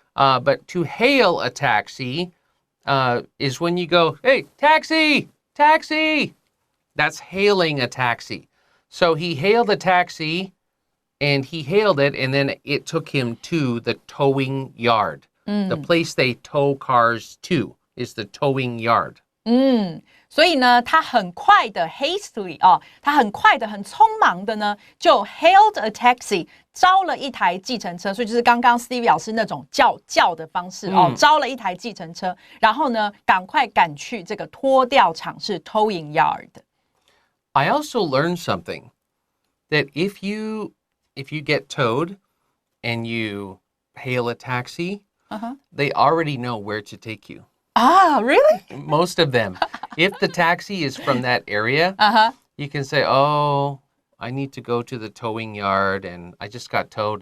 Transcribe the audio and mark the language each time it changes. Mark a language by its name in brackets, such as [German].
[English] But to hail a taxi is when you go, hey, taxi! Taxi! That's hailing a taxi. So he hailed a taxi, and he hailed it, and then it took him to the towing yard. The place they tow cars to is the towing yard. [Chinese] 所以呢，他很快的 hastily 他很快的、很匆忙的呢，就 [English] hailed a taxi， [Chinese] 招了一台计程车，所以就是刚刚 Stevie 老师那种叫的方式招了一台计程车，然后呢，赶快赶去这个拖吊场，是 towing yard。 [English] I also learned something that if you get towed and you hail a taxi, they already know where to take you. Ah, really? Most of them. If the taxi is from that area, you can say, oh, I need to go to the towing yard and I just got towed.